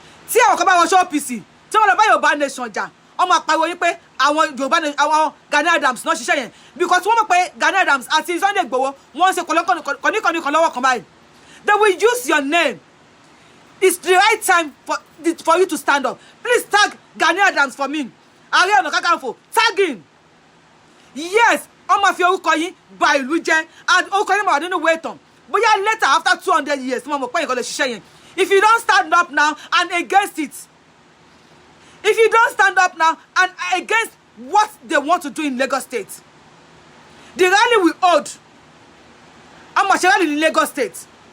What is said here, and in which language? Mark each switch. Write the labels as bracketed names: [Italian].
[Yoruba] Tí àwọn kan bá wọn ṣe OPC, tí wọ́n lọ bá Yorùbá nation jà, wọ́n máa pariwo yín pé àwọn Gani Adams náà ṣiṣẹ́ yẹn because wọ́n mọ̀ pé Gani Adams àti Sunday Igboho wọ́n ṣe kọ̀níkọ̀ní kan lọ́wọ́ kan báyìí. [English] They will use your name. It's the right time for you to stand up. Please tag Gani Adams for me. Ààrẹ Ọ̀nà Kakanfò, tag him. [Yoruba] Yes, wọ́n máa fi orúkọ yín ba ìlú jẹ́ and orúkọ yín máa wà nínú ìwé ìtàn. Bóyá [English] later after 200 years, [Yoruba] wọ́n mọ̀ pé nǹkan lè ṣiṣẹ́ yẹn. [English] If you don't stand up now and against it, if you don't stand up now and against what they want to do in Lagos State, the rally we hold, I'm a rally in Lagos State.